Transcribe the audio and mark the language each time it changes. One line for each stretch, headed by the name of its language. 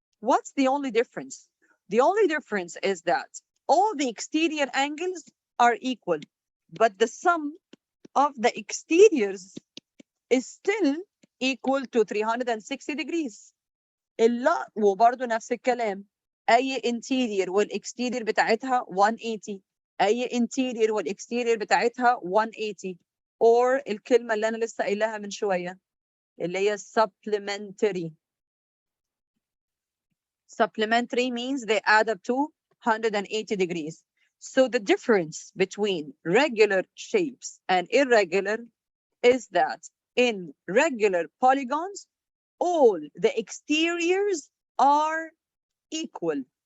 English: What's the only difference? The only difference is that all the exterior angles are equal, but the sum of the exteriors is still equal to 360 degrees.
Arabic: إلا وبرضه نفس الكلام. أي interior والexterior بتاعتها 180. أي interior والexterior بتاعتها 180.
English: Or
Arabic: الكلمة اللي أنا لسه قايلها من شوية اللي هي supplementary.
English: Supplementary means they add up to 180 degrees. So the difference between regular shapes and irregular is that in regular polygons, all the exteriors are equal.